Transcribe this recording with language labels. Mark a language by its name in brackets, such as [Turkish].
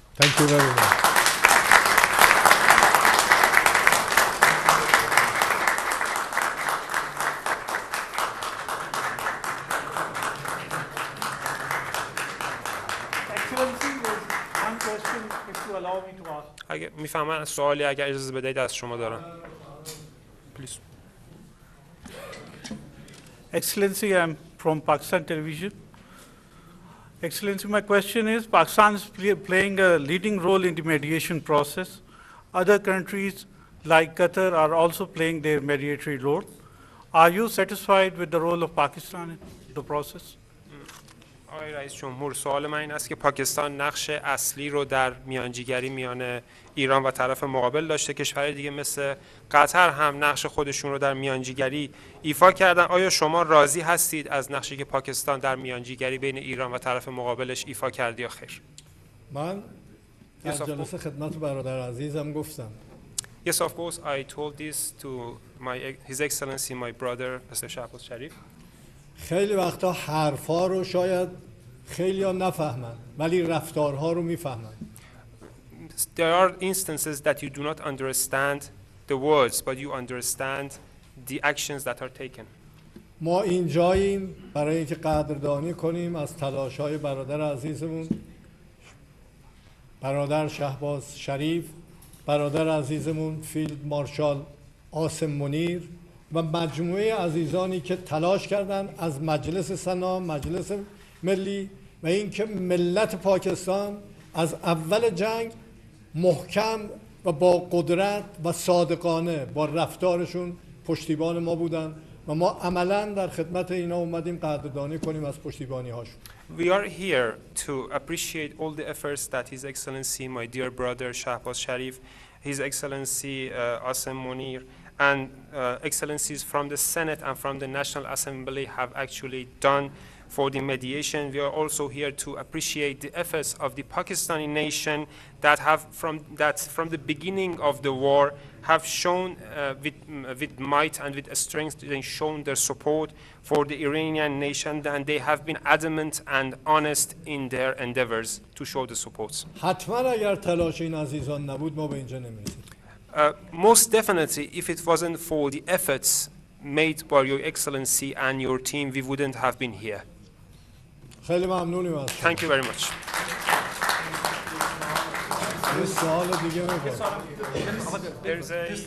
[English] Thank you very much. Excellency, there's one question, if you allow me to ask. [Persian] اگه میفهمن سوالی اگر اجازه بدهید از شما دارم. [English] Please. Excellency, I'm from Pakistan Television. Excellency, my question is, Pakistan is playing a leading role in the mediation process. Other countries like Qatar are also playing their mediatory role. Are you satisfied with the role of Pakistan in the process? [Persian] آقای رئیس جمهور، سوال من این است که پاکستان نقش اصلی رو در میانجیگری میان ایران و طرف مقابل داشته. کشورهای دیگه مثل قطر هم نقش خودشون رو در میانجیگری ایفا کردن. آیا شما راضی هستید از نقشی که پاکستان در میانجیگری بین ایران و طرف مقابلش ایفا کرده یا خیر؟ من در جلسه خدمت برادر عزیزم گفتم [English] Yes, of course, I told this to His Excellency, my brother, Mr. Shahbaz Sharif. [Persian] خیلی وقتا حرفا رو شاید خیلی ها نفهمن ولی رفتارها رو میفهمن. [English] There are instances that you do not understand the words, but you understand the actions that are taken. [Persian] ما اینجاییم برای اینکه قدردانی کنیم از تلاش‌های برادر عزیزمون برادر شهباز شریف، برادر عزیزمون فیلد مارشال عاصم منیر و مجموعه عزیزانی که تلاش کردند از مجلس سنا، مجلس ملی و اینکه ملت پاکستان از اول جنگ محکم و با قدرت و صادقانه با رفتارشون پشتیبان ما بودن و ما عملاً در خدمت اینا اومدیم قدردانی کنیم از پشتیبانی هاشون. [English] We are here to appreciate all the efforts that His Excellency, my dear brother Shahbaz Sharif, His Excellency Asim Munir, and excellencies from the Senate and from the National Assembly have actually done for the mediation. We are also here to appreciate the efforts of the Pakistani nation that from the beginning of the war have shown with might and with strength, they shown their support for the Iranian nation, and they have been adamant and honest in their endeavors to show the support. [Persian] حتما اگر تلاش این عزیزان نبود ما به اینجا نمی‌رسیدیم. [English] Most definitely, if it wasn't for the efforts made by Your Excellency and your team, we wouldn't have been here. [Persian] خیلی ممنونیم از شما. [English] Thank you very much. [Persian] یه سوال دیگه می‌کنم. [English] There's a